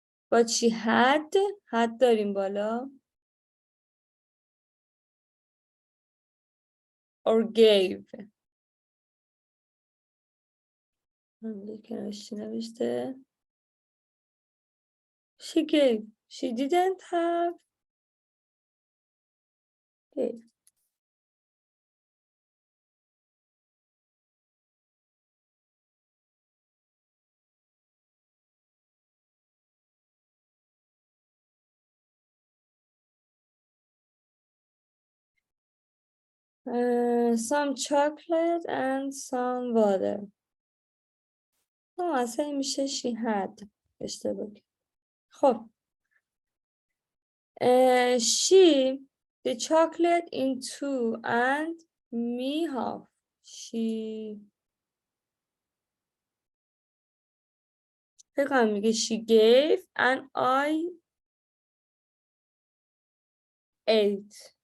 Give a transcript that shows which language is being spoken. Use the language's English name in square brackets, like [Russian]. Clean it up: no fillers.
[English] But she had [Persian] داریم بالا [English] or gave. [Persian] کنارش نوشته she gave. [English] She didn't have. gave. Some chocolate and some water. [Persian] اصلا میشه [English] she had. [Persian] اشتباه. [English] خب she the chocolate in two and me half. She [Persian] فکر کنم میگه [English] she gave and I ate.